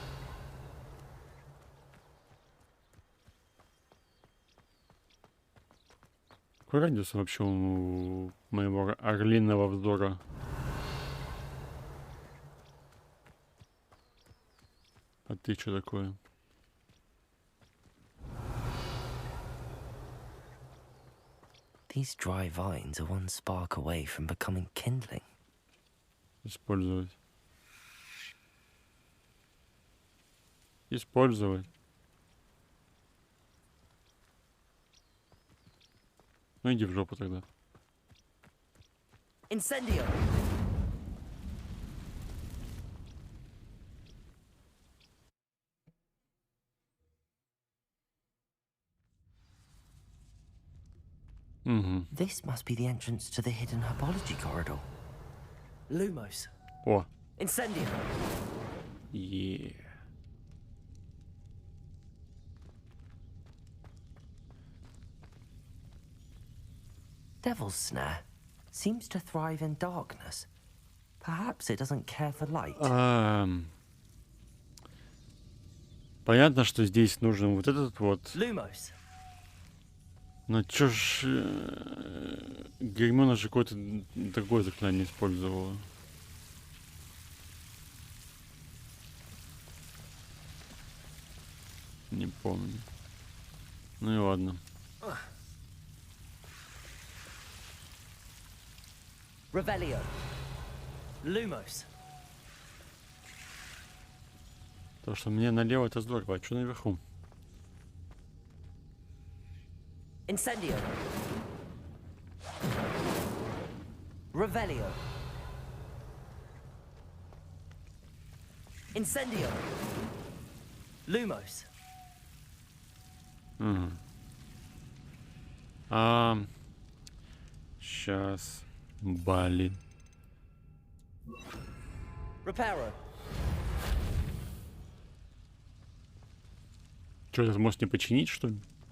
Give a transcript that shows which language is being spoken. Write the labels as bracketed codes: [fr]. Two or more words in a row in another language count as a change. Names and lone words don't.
[ru] Какой радиус вообще у моего орлиного вздора? А ты что такое? [en] These dry vines are one spark away from becoming kindling. [ru] Использовать. Использовать. Ну иди в жопу тогда. Incendio. [en] This must be the entrance to the hidden herbology corridor. [ru] Lumos. О. Incendio. [en] Yeah. Devil's Snare seems to thrive in darkness. Perhaps it doesn't care for light. [ru] Понятно, что здесь нужен вот этот вот. Lumos. Но чё ж... Гермиона же какое-то другое заклинание использовала. Не помню. Ну и ладно. Revelio. Lumos. То, что мне налево, это здорово. А что наверху? Incendio. Revelio. Incendio. Lumos. Сейчас. Блин. Reparo. Что, этот мост не починить, что ли?